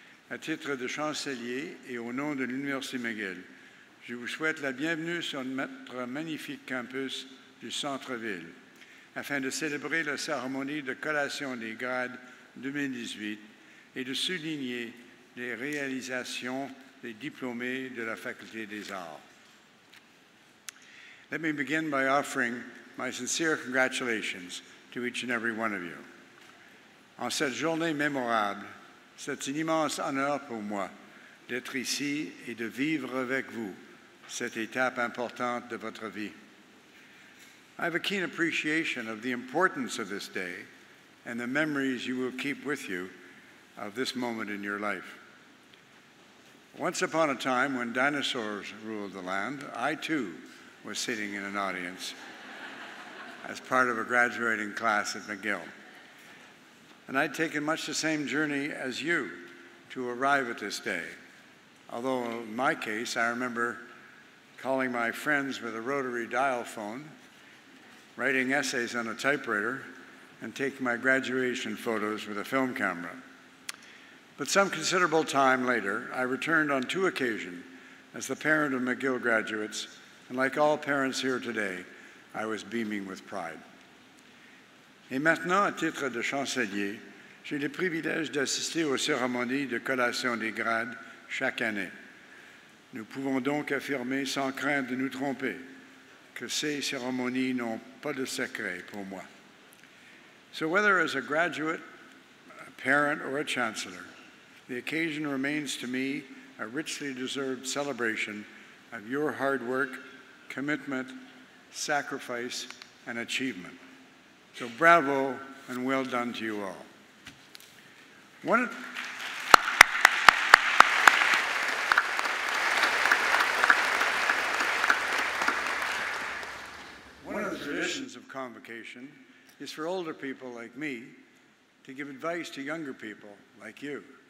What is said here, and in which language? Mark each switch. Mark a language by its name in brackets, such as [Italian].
[French] À titre de chancelier et au nom de l'Université McGill, je vous souhaite la bienvenue sur notre magnifique campus du centre-ville, afin de célébrer la cérémonie de collation des grades 2018 et de souligner les réalisations des diplômés de la Faculté des Arts. [English] Let me begin by offering my sincere congratulations to each and every one of you. [French] En cette journée mémorable, c'est un immense honneur pour moi d'être ici et de vivre avec vous cette étape importante de votre vie. [English] I have a keen appreciation of the importance of this day and the memories you will keep with you of this moment in your life. Once upon a time, when dinosaurs ruled the land, I too was sitting in an audience as part of a graduating class at McGill. And I'd taken much the same journey as you to arrive at this day. Although in my case, I remember calling my friends with a rotary dial phone, writing essays on a typewriter, and taking my graduation photos with a film camera. But some considerable time later, I returned on 2 occasions as the parent of McGill graduates, and like all parents here today, I was beaming with pride. [French] Et maintenant, à titre de chancelier, j'ai le privilège d'assister aux cérémonies de collation des grades chaque année. Nous pouvons donc affirmer sans crainte de nous tromper que ces cérémonies n'ont pas de secret pour moi. [English] So whether as a graduate, a parent, or a chancellor, the occasion remains to me a richly deserved celebration of your hard work, commitment, sacrifice, and achievement. So bravo and well done to you all. One of the traditions of Convocation is for older people like me to give advice to younger people like you.